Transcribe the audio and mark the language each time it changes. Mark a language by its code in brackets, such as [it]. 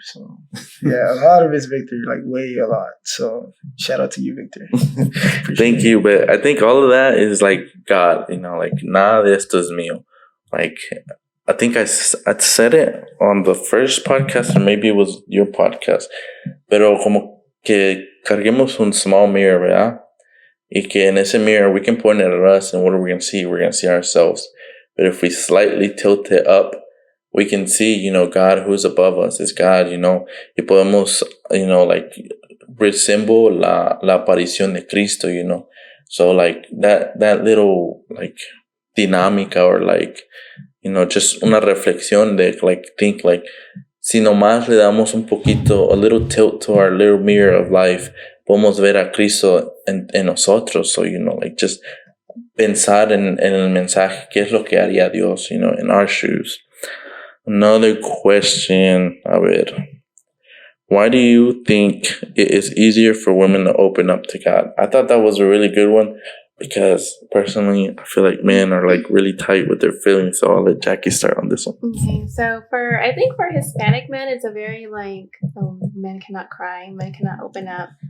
[en] So, yeah, a lot of it's Victor, like way a lot. So, shout out to you, Victor. Thank you. But I think all of that is like God, like [es] nada de esto es mío. [en] Like, I think I said it on the first podcast, or maybe it was your podcast. [es] Pero como que carguemos un [en] small mirror, [es] ¿verdad? [en] Y que en ese mirror we can point it at us, and what are we going to see? We're going to see ourselves. But if we slightly tilt it up, we can see, God who's above us is God, [es] y podemos, [en] like resemble [es] la aparición de Cristo, [en] So like that little like dinámica, or like, just [es] una reflexión de [en] like think like, [es] si nomás le damos un poquito, [en] a little tilt to our little mirror of life, [es] podemos ver a Cristo en nosotros. So, like just pensar en el mensaje, qué es lo que haría Dios, [en] in our shoes. Another question, [es] a ver. [en] Why do you think it is easier for women to open up to God? I thought that was a really good one because personally, I feel like men are like really tight with their feelings. So I'll let Jackie start on this one. Okay, so I think for Hispanic men, it's a very like, men cannot cry, men cannot open up.